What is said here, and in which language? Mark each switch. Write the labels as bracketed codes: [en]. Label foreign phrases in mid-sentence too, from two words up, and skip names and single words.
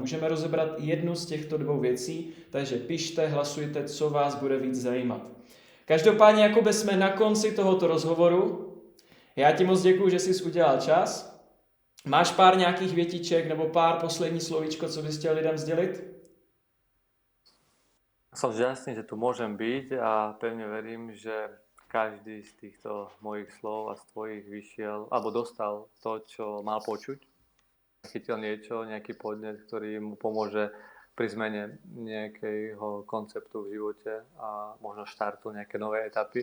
[cs] Můžeme rozebrat jednu z těchto dvou věcí, takže pište, hlasujte, co vás bude víc zajímat. Každopádně, Jakube, jsme na konci tohoto rozhovoru. Já ti moc děkuju, že jsi udělal čas. Máš pár nějakých větiček nebo pár poslední slovíčko, co bys chtěl lidem sdělit? [sk] Som šťastný, že tu môžem byť a pevne verím, že každý z týchto mojich slov a z tvojich vyšiel, alebo dostal to, čo mal počuť. Chytil niečo, nejaký podnet, ktorý mu pomôže pri zmene nejakého konceptu v živote a možno štartu nejaké nové etapy.